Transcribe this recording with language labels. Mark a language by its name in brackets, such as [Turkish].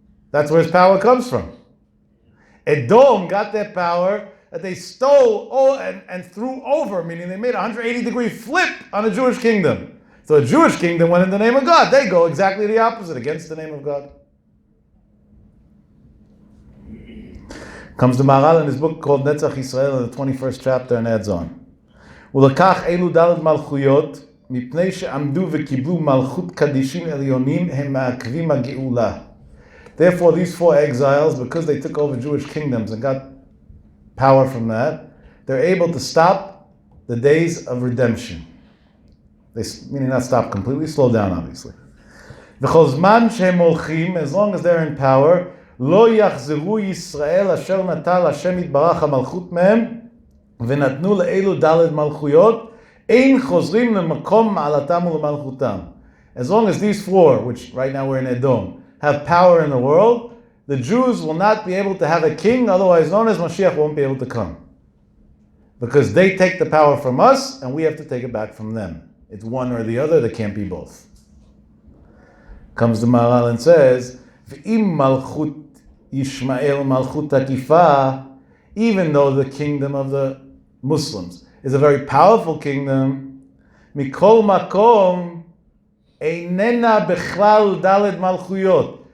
[English] That's where his power comes from. Edom got their power that they stole and threw over, meaning they made a 180-degree flip on the Jewish kingdom. So the Jewish kingdom went in the name of God. They go exactly the opposite, against the name of God. Comes the Maharal in his book called Netzach Yisrael in the 21st chapter and adds on. [Hebrew] ולקח אלו ד' מלכויות מפני שעמדו וקיבלו מלכות קדישים עליונים הם מעכבים הגאולה. [English] Therefore these four exiles, because they took over Jewish kingdoms and got power from that, they're able to stop the days of redemption. Meaning not stop completely, slow down obviously. [Hebrew] וכל זמן שהם הולכים, [English] as long as they're in power, [Hebrew] לא יחזרו ישראל אשר נטל השם יתברך המלכות מהם ונתנו לאלו ד' מלכויות אין חוזרים למקום מעלתם ולמלכותם. [English] As long as these four, which right now we're in Edom, have power in the world, the Jews will not be able to have a king, otherwise known as Mashiach, won't be able to come. Because they take the power from us and we have to take it back from them. It's one or the other, they can't be both. Comes the Maharal and says, [Hebrew] V'im malchut Yishmael malchut takifa, [English] even though the kingdom of the Muslims is a very powerful kingdom, [Hebrew] mikol makom einena bechlal daled malchuyot.